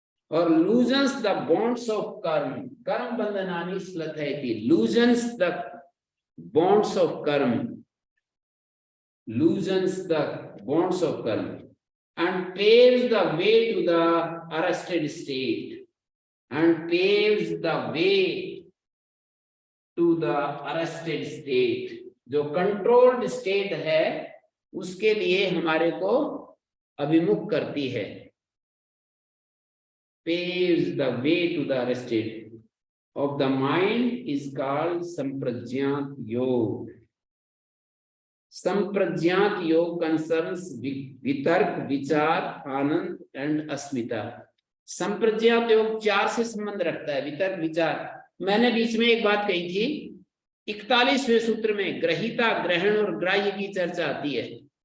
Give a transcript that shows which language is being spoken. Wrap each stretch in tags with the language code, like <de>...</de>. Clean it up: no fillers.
<en>or loosens the bonds of karma,</en> <sa>karma bandhanani slathayati,</sa> <en>loosens the bonds of karma, loosens the bonds of karma, and paves the way to the arrested state, and paves the way to the arrested state.</en> <hi>जो controlled state है उसके लिए हमारे को अभिमुख करती है।</hi> <en>paves the way to the arrested of the mind is called samprajnata yoga. Samprajnata yoga concerns vitarka, vichara, ananda and asmita.</en> <hi>संप्रज्ञात योग 4 से संबंध रखता है, वितर्क, विचार। मैंने बीच में एक बात कही थी, 41वें सूत्र में ग्रहिता, ग्रहण और ग्राह्य की चर्चा आती है।</hi>